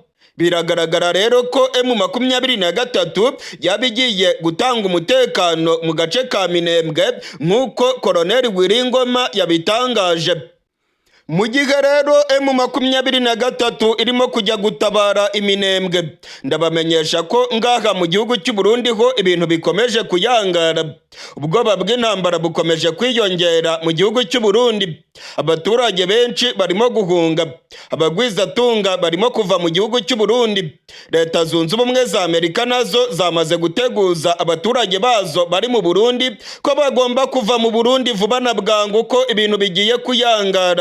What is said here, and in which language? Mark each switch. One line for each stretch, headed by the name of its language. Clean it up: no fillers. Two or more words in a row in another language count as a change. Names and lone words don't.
Kinyarwanda: Biragaragara rero ko M23 yabigiye gutanga umutekano mu gace ka Minembwe nk'uko Colonel Wiringoma yabitangaje. Mu gihe rero M23 irimo kujya gutabara iminembwe, ndabamenyesha ko ngaha mu gihugu cy'u Burundi ho ibintu bikomeje kuyangara. Ubwoba bw'intambara bukomeje kwiyongera mu gihugu cy'u Burundi. Abaturage benshi barimo guhunga, abagwizatunga barimo kuva mu gihugu cy'u Burundi. Leta Zunze Ubumwe za Amerika nazo zamaze guteguza abaturage bazo bari mu Burundi ko bagomba kuva mu Burundi vuba na bwangu, ko ibintu bigiye kuyangara.